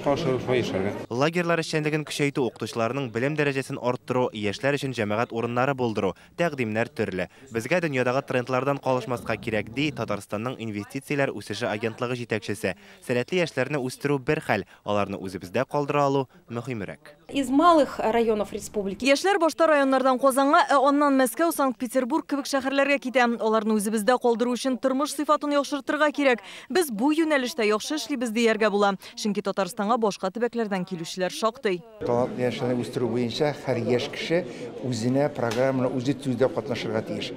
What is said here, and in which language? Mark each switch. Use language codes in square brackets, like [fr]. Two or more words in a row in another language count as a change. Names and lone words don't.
[tt] Лагерьлар эшчәнлеген көчәйтү, укытучыларның белем дәрәҗәсен арттыру, яшьләр өчен җәмәгать урыннары булдыру, тәкъдимнәр төрле. Безгә дөньядагы трендлардан калышмаска кирәк, ди Татарстанның инвестицияләр үсеше агентлыгы җитәкчесе. Сәләтле яшьләрне үстерү бер хәл, аларны үзебездә калдыра алу мөһимрәк. [ru] Из малых районов республики. [tt] Яшьләр башта районнардан Казанга, аннан Мәскәү, Санкт-Петербург кебек шәһәрләргә китә. Аларны үзебездә калдыру өчен тормыш сыйфатын яхшыртырга кирәк. Без бу юнәлештә яхшы эшлибез дияргә була. Чөнки Татарстанга башка төбәкләрдән килүчеләр шактый. Талантлы яшьләрне үстерү буенча һәр яшь кеше үзенә программаны үзе төзүдә катнашырга тиеш.